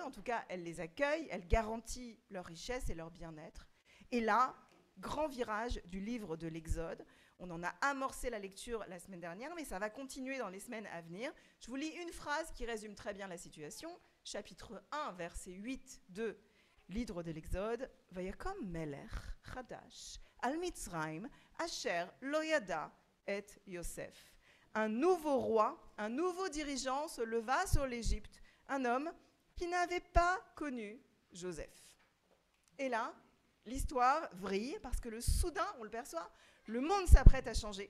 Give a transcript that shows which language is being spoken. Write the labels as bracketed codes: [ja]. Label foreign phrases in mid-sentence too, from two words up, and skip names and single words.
[fr] En tout cas, elle les accueille, elle garantit leur richesse et leur bien-être. Et là, grand virage du livre de l'Exode. On en a amorcé la lecture la semaine dernière, mais ça va continuer dans les semaines à venir. Je vous lis une phrase qui résume très bien la situation. Chapitre 1, verset 8 de livre de l'Exode. « [he] ויקם מלך חדש על מצרים אשר לא ידע את יוסף [fr] » Un nouveau roi, un nouveau dirigeant se leva sur l'Égypte, un homme qui n'avait pas connu Joseph. Et là, l'histoire vrille parce que soudain, on le perçoit, le monde s'apprête à changer.